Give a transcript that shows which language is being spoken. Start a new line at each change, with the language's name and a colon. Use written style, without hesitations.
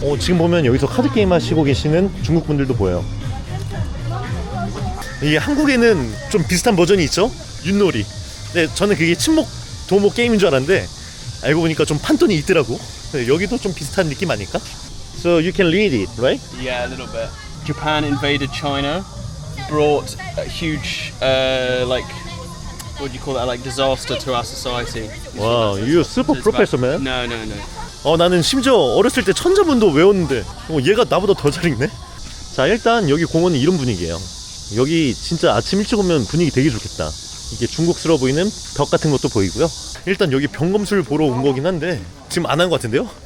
Korean: 지금 보면 여기서 카드 게임 하시고 계시는 중국 분들도 보여요. 이게 한국에는 좀 비슷한 버전이 있죠? 윷놀이. 근데 저는 그게 친목 도모 게임인 줄 알았는데 알고 보니까 좀 판돈이 있더라고. 여기도 좀 비슷한 느낌 아닐까?
English: So you can lead it, right? Yeah, a little bit. Japan invaded China, brought a huge, like, what do you call that? Like disaster to our society. Wow, you super So it's professor, about- man. No.
Korean: 나는 심지어 어렸을 때 천자문도 외웠는데 얘가 나보다 더 잘 읽네. 자, 일단 여기 공원은 이런 분위기예요. 여기 진짜 아침 일찍 오면 분위기 되게 좋겠다. 이게 중국스러워 보이는 벽 같은 것도 보이고요. 일단 여기 병검술 보러 온 거긴 한데 지금 안 한 것 같은데요?